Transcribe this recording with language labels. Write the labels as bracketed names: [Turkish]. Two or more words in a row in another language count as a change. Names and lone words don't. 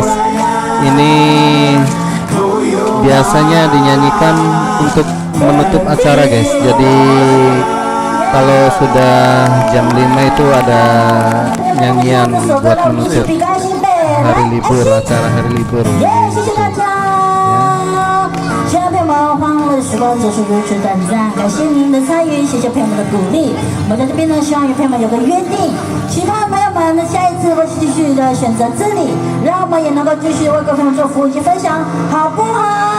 [Indonesian] Ini biasanya dinyanyikan untuk menutup acara guys. Jadi kalau sudah jam 5 itu ada nyanyian buat menutup hari libur, acara hari libur gitu. [Chinese] 小朋友们，欢乐的时光总是如此短暂，感谢您的参与，谢谢朋友们的鼓励。我们在这边呢，希望与朋友们有个约定，其他朋友们呢，下一次会继续的选择这里，让我们也能够继续为各位朋友做服务以及分享，好不好？